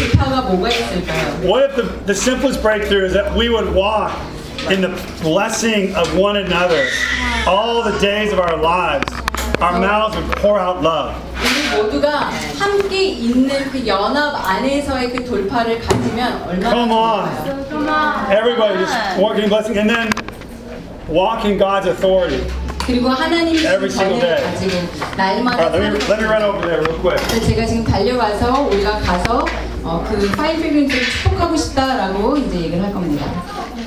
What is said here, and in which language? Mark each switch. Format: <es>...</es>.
<en>What if the simplest breakthrough is that we would walk in the blessing of one another all the days of our lives? Our mouths would pour out love.</en> <ko>우리 모두가 함께 있는 그 연합 안에서의 그 돌파를 가지면 얼마나</ko> <en>Come on. Everybody just walk in blessing and then walk in God's authority.</en> <ko>그리고 하나님의</ko> <en>every single day.</en> <ko>날마다</ko> <en>let me run over there real quick.</en> <ko>제가 지금 달려와서 우리가 가서 그 파인 필링을 축복하고 싶다라고 이제 얘기를 할 겁니다.</ko>